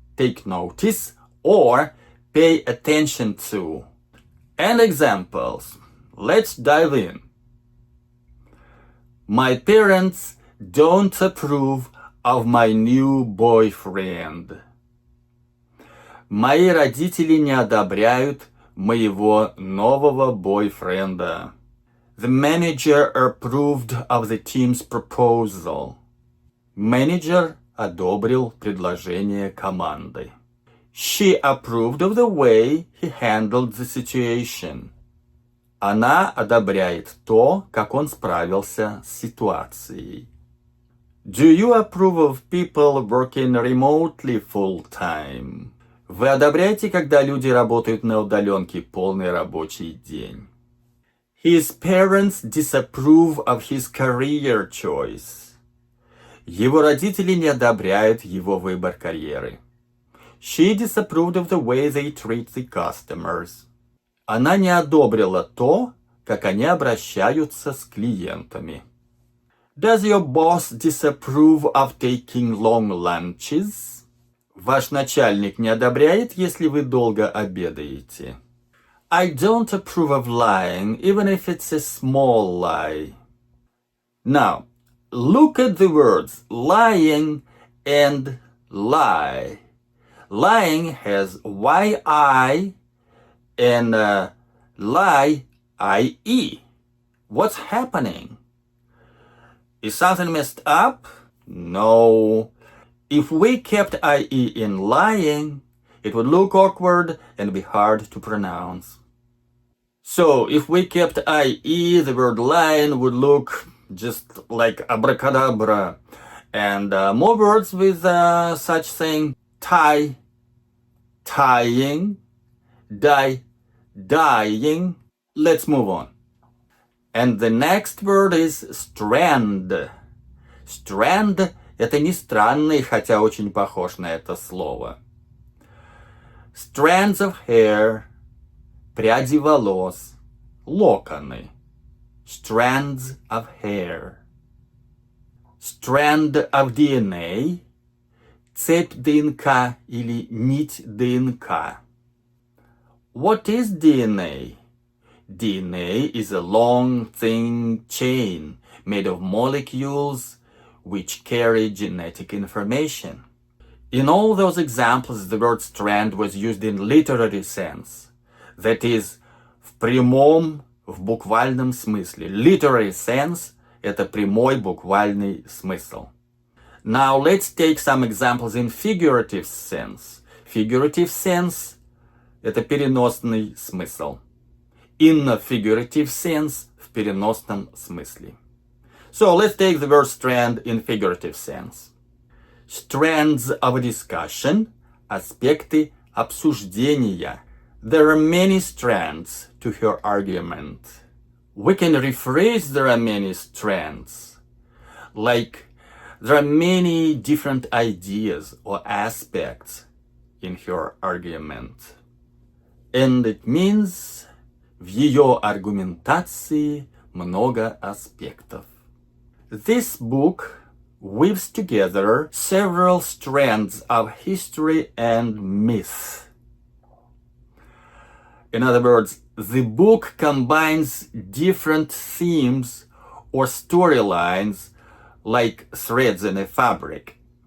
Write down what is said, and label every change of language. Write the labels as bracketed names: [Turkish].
[English] Take notice or pay attention to. And examples. Let's dive in. My parents don't approve of my new boyfriend. [Russian] Мои родители не одобряют моего нового бойфренда. [English] The manager approved of the team's proposal. [Russian] Менеджер одобрил предложение команды. [English] She approved of the way he handled the situation. [Russian] Она одобряет то, как он справился с ситуацией. [English] Do you approve of people working remotely full-time? [Russian] Вы одобряете, когда люди работают на удаленке полный рабочий день? [English] His parents disapprove of his career choice. [Russian] Его родители не одобряют его выбор карьеры. [English] She disapproved of the way they treat the customers. [Russian] Она не одобрила то, как они обращаются с клиентами. [English] Does your boss disapprove of taking long lunches? [Russian] Ваш начальник не одобряет, если вы долго обедаете. [English] I don't approve of lying, even if it's a small lie. Now, look at the words lying and lie. Lying has Y-I and lie, I-E. What's happening? Is something messed up? No. If we kept I-E in lying, it would look awkward and be hard to pronounce. So if we kept I-E, the word lying would look just like abracadabra. And more words with such thing. Tie, tying, die, dying. Let's move on. And the next word is strand. [Russian] Strand — это не странный, хотя очень похож на это слово. [English] Strands of hair, [Russian] пряди волос, локоны. [English] Strands of hair. Strand of DNA, [Russian] цепь ДНК или нить ДНК. [English] What is DNA? DNA is a long, thin chain made of molecules which carry genetic information. In all those examples, the word strand was used in literary sense. That is, [Russian] в прямом, в буквальном смысле. [English] Literary sense [Russian] — это прямой буквальный смысл. [English] Now let's take some examples in figurative sense. Figurative sense [Russian] — это переносный смысл. [English] In a figurative sense — [Russian] в переносном смысле. [English] So let's take the word strand in figurative sense. Strands of a discussion — [Russian] аспекты обсуждения. [English] There are many strands to her argument. We can rephrase there are many strands. Like, there are many different ideas or aspects in her argument. And it means [Russian] в ее аргументации много аспектов. [English] This book weaves together several strands of history and myth. In other words, the book combines different themes or storylines like threads in a fabric.